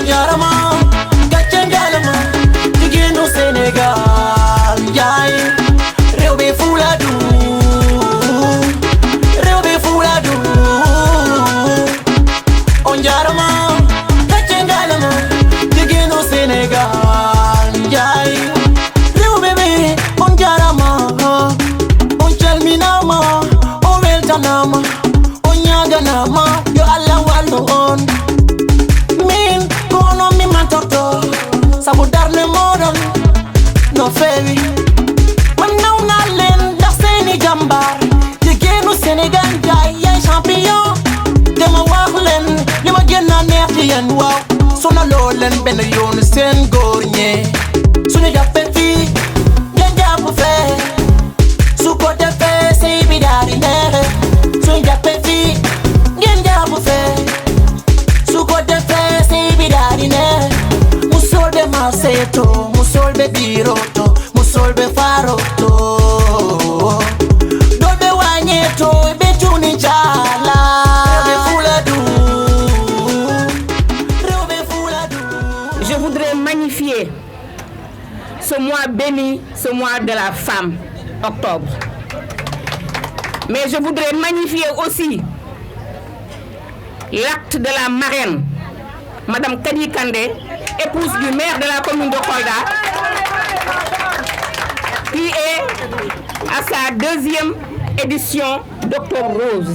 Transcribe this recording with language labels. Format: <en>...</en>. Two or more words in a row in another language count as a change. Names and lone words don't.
<ff>jarama, gacce ngalama,</ff> <wo>jigéenu Sénégal yaay. Réew bi fuula du, réew bi fuula du.</wo> <ff>On jarama, gacce ngalama,</ff> <wo>jigéenu Sénégal yaay. Réew bi</wo> <ff>on jarama, on calminama, on weltanama, on ñaganama, yo Allah wallu on. Min kono mi mantorto, sabu darne modon no fewi.</ff> <wo>Man naw naa leen ndax seeni jàmbaar, jigéenu Sénégal jaay yaay champion. Te ma wax leen li ma gën a neex ci yéen waaw, sonaloo leen benn yoon seen góor ñee. Suñu jàppee fii ngeen jàpp fee, su ko defee sey bi daal di neexe. Suñu jàppee fii ngeen jàpp fee, su ko defee sey bi daal di neexe.</wo> <ff>Musolbe maseto, musolbe biroto, musolbe faroto, dolbe wanyeto, betuni chala. Rewbe fuladu, rewbe fuladu.</ff> <fr>Je voudrais magnifier ce mois béni, ce mois de la femme, octobre. Mais je voudrais magnifier aussi l'acte de la marraine, Madame Kadi Kandé, épouse du maire de la commune de Kolda, qui est à sa 2e édition d'Octobre Rose.</fr>